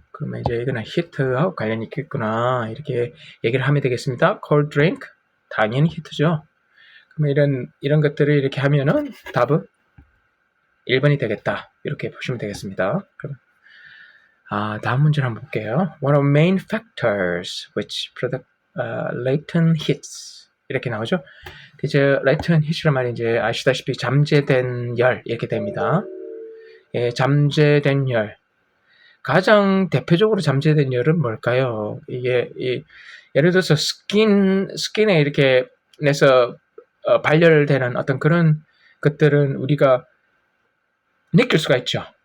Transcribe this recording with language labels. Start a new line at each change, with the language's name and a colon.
Korean: 그러면 이제 이거는 히트하고 관련이 있겠구나 이렇게 얘기를 하면 되겠습니다. cold drink 당연히 히트죠. 그러면 이런 것들을 이렇게 하면은 답은 1번이 되겠다. 이렇게 보시면 되겠습니다. 그럼 다음 문제를 한번 볼게요.
English: One of main factors which product latent heats
Korean: 이렇게 나오죠. 이제 latent heat이란 말이 이제 아시다시피 잠재된 열 이렇게 됩니다. 예, 잠재된 열. 가장 대표적으로 잠재된 열은 뭘까요? 이게 예를 들어서 스킨에 이렇게 내서 발열되는 어떤 그런 것들은 우리가 느낄 수가 있죠.